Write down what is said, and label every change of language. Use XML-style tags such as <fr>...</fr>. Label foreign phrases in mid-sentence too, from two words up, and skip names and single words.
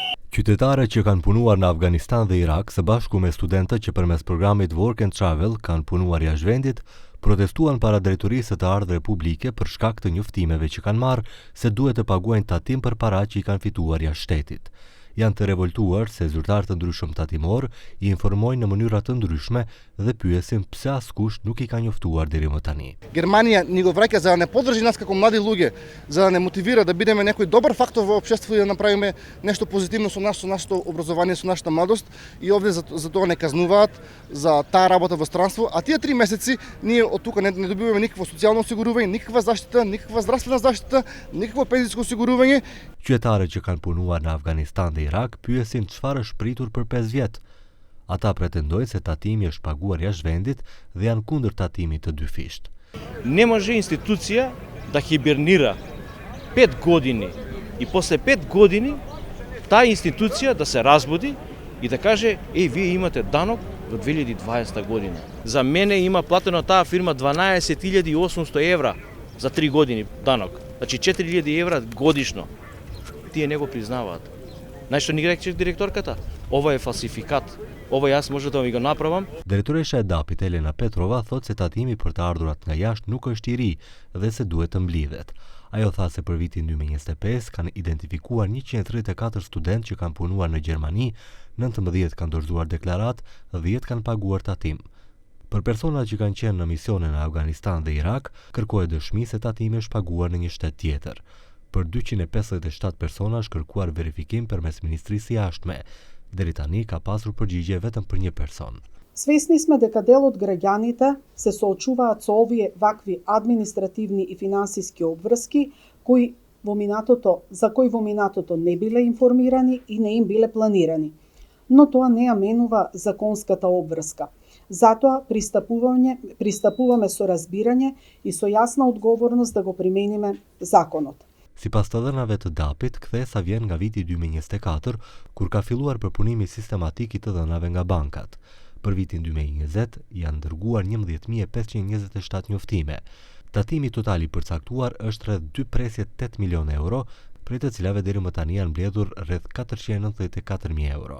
<sq>Qytetarët që kanë punuar në Afganistan dhe Irak, së bashku me studentët që përmes programit Work and Travel kanë punuar jashtë vendit, protestuan para drejtorisë të ardhur publike për shkak të njoftimeve që kanë marrë se duhet të paguajnë tatim për paratë që i kanë fituar jashtë shtetit. Janë të revoltuar se zyrtarë të ndryshëm tatimor i informojnë në mënyra të ndryshme dhe pyesin pse askush nuk i ka njoftuar deri më tani.</sq> <mk>Германия ни го враќа за да не поддржи нас како млади луѓе, за да не мотивира да бидеме некој добар фактор во општеството и да направиме нешто позитивно со нашето образование, со нашата младост, и овде за тоа не казнуваат за таа работа во странство, а тие 3 месеци ние од тука не добиваме никакво социјално осигурување, никаква заштита, никаква здравствена заштита, никакво пензijsko осигурување.</mk> <sq>Qytetarët që kanë punuar në Afganistan dhe Irak pyesin çfarë është pritur për 5 vjet. Ata pretendojnë se tatimi është paguar jashtë vendit dhe janë kundër tatimit të dyfisht.</sq> <mk>Не може институција да хибернира 5 години и после 5 години таа институција да се разбуди и да каже: вие имате данок до 2020 година. За мене има платено таа фирма 12.800 евра за 3 години данок. Значи 4.000 евра годишно. Тие не го признаваат. Знаеш што ни рече директорката? Ова е фалсификат. Ова јас може да ми го направам.</mk> <sq>Drejtoresha e DAP-it Elena Petrova thotë se tatimi për të ardhurat nga jashtë nuk është i ri dhe se duhet të mblidhet. Ajo tha se për vitin 2025 kanë identifikuar 134 studentë që kanë punuar në Gjermani, 19 kanë dorëzuar deklarat, 10 kanë paguar tatim. Për personat që kanë qenë në misione në Afganistan dhe Irak, kërkohet dëshmi se tatimi është paguar në një shtet tjetër. Për 257 persona është kërkuar verifikim përmes Ministrisë së Jashtme. Deri tani ka pasur përgjigje vetëm për një person.</sq> <mk>Свесни сме дека дел од граѓаните се соочуваат со овие вакви административни и финансиски обврски за кои во минатото не биле информирани и не им биле планирани. Но тоа не ја менува законската обврска. Затоа пристапуваме со разбирање и со јасна одговорност да го примениме законот.</mk> <sq>Sipas të dhënave të DAP-it, kthesa vjen nga viti 2024, kur ka filluar përpunimi sistematik i të dhënave nga bankat. Për vitin 2020 janë dërguar 11.527 njoftime. Tatimi total i përcaktuar është rreth 2.8 milion euro, prej të cilave deri më tani janë mbledhur rreth 494.000 euro.</sq>